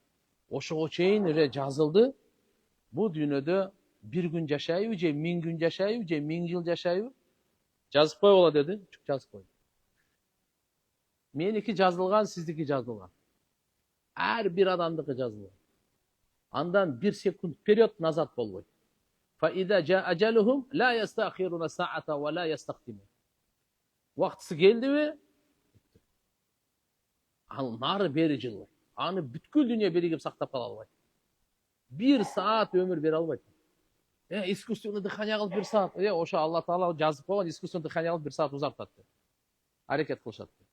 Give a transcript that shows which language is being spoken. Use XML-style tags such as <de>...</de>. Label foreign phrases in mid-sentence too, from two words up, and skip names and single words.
<ky>Ошого чейин уже жазылды. Бул дүйнөдө 1 күн жашайбы, же 1000 күн жашайбы, же 1000 жыл жашайбы? Жазып койгула деди. Жазып койду. Меники жазылган, сиздики жазылган. Ар бир адамдыкы жазылган. Андан 1 секунд</ky> <ru>период назад</ru> <ky>болбойт.</ky> <ar>فإذا جاء أجلهم لا يستأخرون ساعة ولا يستقدمون.</ar> <ky>Вактысы келдиби? Ал нары бери жылбайт. Аны бүткүл дүйнө биригип сактап кала албайт. 1 саат өмүр бере албайт.</ky> <ru>Искусственный дыхание</ru> <ky>кылып 1 саат. Ошо Алла Таала жазып койгон,</ky> <ru>искусственный дыхание</ru> <ky>кылып 1 саат узартат деп. Аракет кылышат.</ky>